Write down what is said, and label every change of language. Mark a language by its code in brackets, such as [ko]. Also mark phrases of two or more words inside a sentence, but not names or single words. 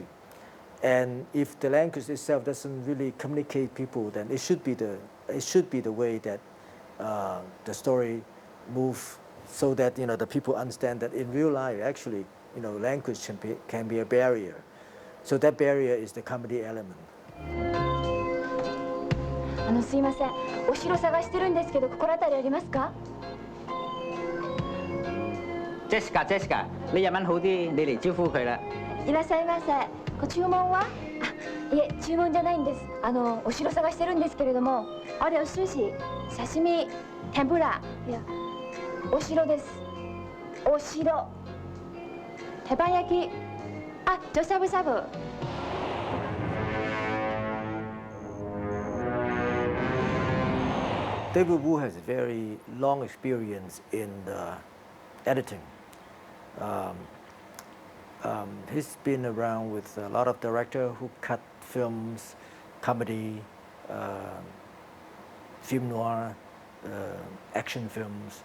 [en] And if the language itself doesn't really communicate people, then it should be the way that the story move, so that the people understand that in real life actually language can be a barrier. So that barrier is the comedy element. [ja] すいません、お城探してるんですけど、心当たりありますか [yue] ？Jessica，你日文好啲，你嚟招呼佢啦。 [ja] いらっしゃいませ。ご注文は？あ、いえ、注文じゃないんです。お城探してるんですけれども、あれお寿司、刺身、天ぷら、いや、お城です。お城。手羽焼き、あ、じょしゃぶしゃぶ。 [en] David Wu has a very long experience in editing. He's been around with a lot of directors who cut films, comedy, film noir, action films.